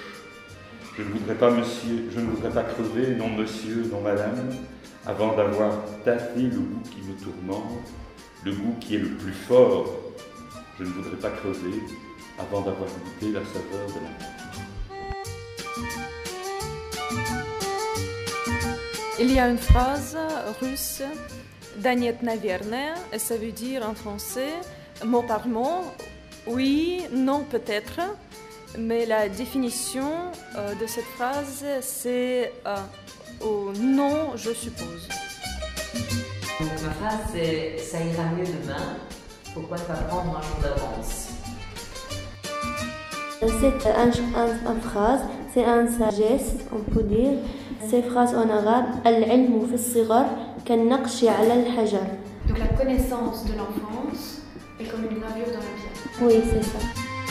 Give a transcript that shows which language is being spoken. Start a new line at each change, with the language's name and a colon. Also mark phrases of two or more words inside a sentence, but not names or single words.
French: Je ne voudrais pas, monsieur, je ne voudrais pas crever, non monsieur, non madame, avant d'avoir tâté le goût qui me tourmente, le goût qui est le plus fort. Je ne voudrais pas crever avant d'avoir goûté la saveur de la mort. Il y a une phrase russe,
Russian: «Да нет, наверное»,
French: et ça veut dire en français, mot par mot, oui, non, peut-être, mais la définition de cette phrase, c'est non, je suppose. Donc ma phrase, c'est « ça ira mieux demain, pourquoi pas prendre un jour d'avance ?» C'est une phrase, c'est une sagesse, on peut dire. Ces phrases en arabe,
Arabic: العلم في الصغر كالنقش على الحجر.
French: Donc la connaissance de l'enfance est comme une gravure dans la pierre. Oui, c'est ça.